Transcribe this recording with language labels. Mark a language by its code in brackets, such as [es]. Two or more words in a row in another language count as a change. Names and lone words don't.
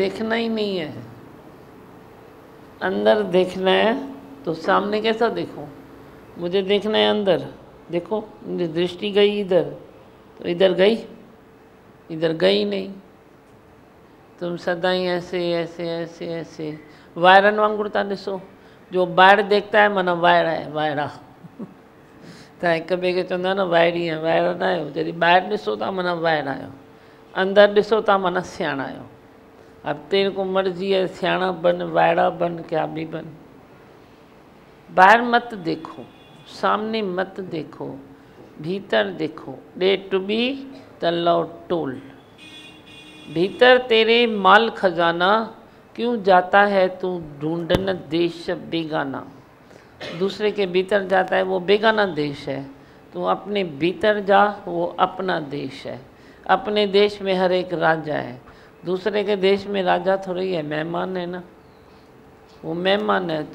[hi] देखना ही नहीं है, अंदर देखना है। तो सामने कैसा देखो? मुझे देखना है अंदर। देखो मुझे दृष्टि गई इधर, तो इधर गई नहीं। तुम सदा ही ऐसे ऐसे ऐसे ऐसे [sd] वायरन वांगुर था ॾिसो। जो ॿाहिरि [hi] देखता है [sd] माना वायरा है, वायरा। तव्हां हिक ॿिए खे चवंदा न वायरी है, वायरा न आहियो। जॾहिं ॿाहिरि ॾिसो था माना वायरा आहियो, अंदर ॾिसो था माना सियाणा आहियो। [hi] अब तेरे को मर्जी है, सियाणा बन, वायरा बन, क्या भी बन। बाहर मत देखो, सामने मत देखो, भीतर देखो। डे टू बी द लॉर्ड टोल्ड। भीतर तेरे माल खजाना, क्यों जाता है तू ढूंढन देश बेगाना। दूसरे के भीतर जाता है वो बेगाना देश है, तू अपने भीतर जा, वो अपना देश है। अपने देश में हर एक राजा है, दूसरे के देश में राजा थोड़ी है, मेहमान है ना, वो मेहमान है।